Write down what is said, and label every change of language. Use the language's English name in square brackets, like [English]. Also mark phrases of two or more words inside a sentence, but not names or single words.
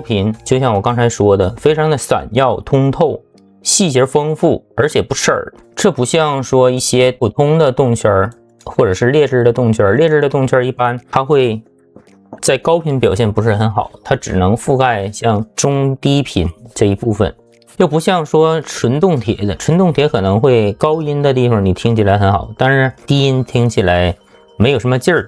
[Chinese] 頻就像我剛才說的，非常的閃耀通透，細節豐富，而且不刺耳。這不像說一些普通的動圈或者是劣質的動圈，劣質的動圈一般它會在高頻表現不是很好，它只能覆蓋像中低頻這一部分，又不像說純動鐵的，純動鐵可能會高音的地方你聽起來很好，但是低音聽起來沒有什麼勁兒。